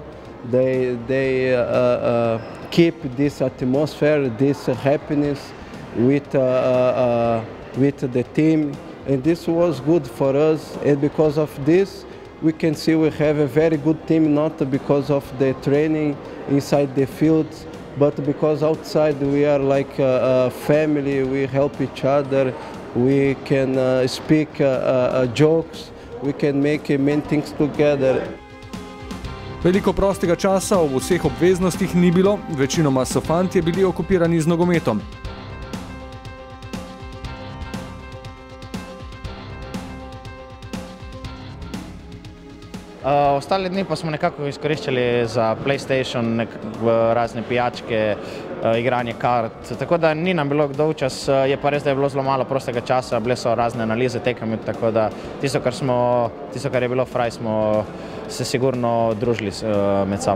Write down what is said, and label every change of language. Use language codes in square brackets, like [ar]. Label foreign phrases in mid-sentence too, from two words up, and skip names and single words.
[en] They keep this atmosphere, this happiness with the team, and this was good for us, and because of this we can see we have a very good team, not because of the training inside the field, but because outside we are like a family, we help each other, we can speak jokes, we can make many things together. [sl] Veliko prostega časa ob vseh obveznostih ni bilo, večinoma so fantje bili okupirani z nogometom. Ostale dni pa smo nekako izkoriščali za PlayStation, razne pijačke, igranje kart, tako da ni nam bilo dolgčas, je pa res, da je bilo zelo malo prostega časa, bile so razne analize tekem, tako da tisto, kar je bilo fraj, smo se sigurno družili med sabo.